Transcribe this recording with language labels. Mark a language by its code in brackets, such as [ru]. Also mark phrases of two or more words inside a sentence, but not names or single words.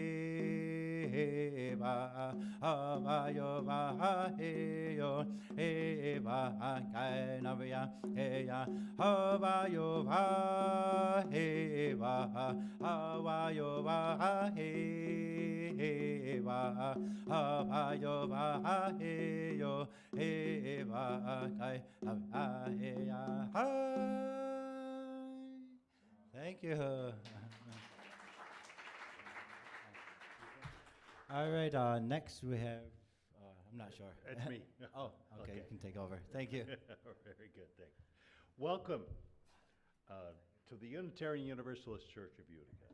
[en] he va hava yo va he yo he va ga na ya he ya hava yo va he va hava yo va he va hava yo va he yo he va ga na he ya. Thank you. All right, next we have, I'm not sure. That's me. Oh, okay, you can take over. Thank you. Very good, thanks. Welcome to the Unitarian Universalist Church of Utica.